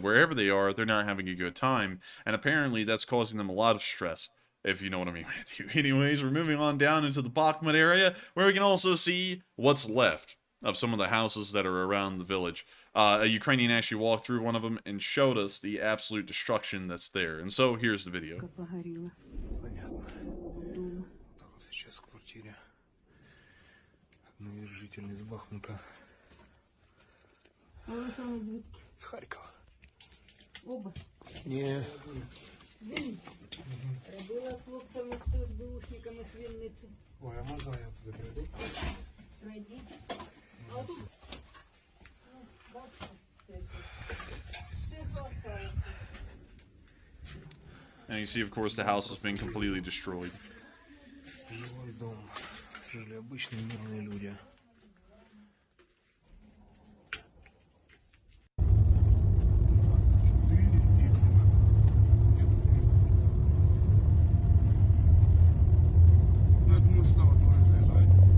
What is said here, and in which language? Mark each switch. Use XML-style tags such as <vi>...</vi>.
<en>Wherever they are, they're not having a good time, and apparently that's causing them a lot of stress, if you know what I mean, Matthew. Anyways, we're moving on down into the Bakhmut area, where we can also see what's left of some of the houses that are around the village. A Ukrainian actually walked through one of them and showed us the absolute destruction that's there. And so, here's the video.</en> <ru>Сейчас в квартире одной из жительниц Бахмута. С Харькова. Оба? Не.</ru> <uk>Робила з хлопцями з СБУшниками з Вінниці. Ой, а можна я туди прийду? Пройдіть. А тут, ну, бачите, все</uk> <ru>осталось.</ru> <en>And you see, of course, the house has been completely destroyed.</en> <ru>Жилой дом. Жили обычные мирные люди. Ну, я думаю, сюда вот можно заезжать.</ru>